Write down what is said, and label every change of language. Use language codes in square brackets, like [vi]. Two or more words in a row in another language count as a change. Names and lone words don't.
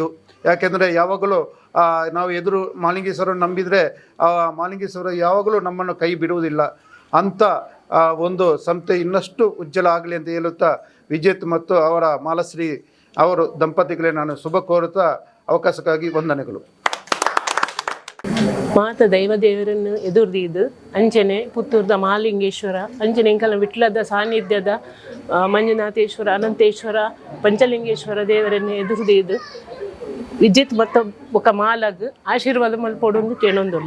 [kn] ಯಾಕೆಂದರೆ ಯಾವಾಗಲೂ ನಾವು ಎದುರು ಮಾಲಿಂಗೇಶ್ವರನ ನಂಬಿದರೆ ಮಾಲಿಂಗೇಶ್ವರ ಯಾವಾಗಲೂ ನಮ್ಮನ್ನು ಕೈ ಬಿಡುವುದಿಲ್ಲ. ಅಂಥ ಒಂದು ಸಂಸ್ಥೆ ಇನ್ನಷ್ಟು ಉಜ್ವಲ ಆಗಲಿ ಅಂತ ಹೇಳುತ್ತಾ ವಿಜೇತ್ ಮತ್ತು ಅವರ ಮಾಲಶ್ರೀ ಅವರು ದಂಪತಿಗಳೇ ನಾನು ಶುಭ ಕೋರುತ್ತಾ ಅವಕಾಶಕ್ಕಾಗಿ ವಂದನೆಗಳು. [tcy] ಮಾತ ದೈವದೇವರನ್ನು ಎದುರ್ದಿದ್ದು ಅಂಚನೆ ಪುತ್ತೂರ್ದ ಮಹಾಲಿಂಗೇಶ್ವರ ಅಂಚನೆ ಇಂಕಲ ವಿಟ್ಲದ ಸಾನ್ನಿಧ್ಯದ ಮಂಜುನಾಥೇಶ್ವರ ಅನಂತೇಶ್ವರ ಪಂಚಲಿಂಗೇಶ್ವರ ದೇವರನ್ನು ಎದುರ್ದಿದ್ದು ವಿಜಿತ್ ಮತ್ತು ಬೊಕ ಮಾಲಗ್ ಆಶೀರ್ವಾದ ಮಲ್ಪೊಡು ಕೇಳೊಂದುಲ್ಲೆ.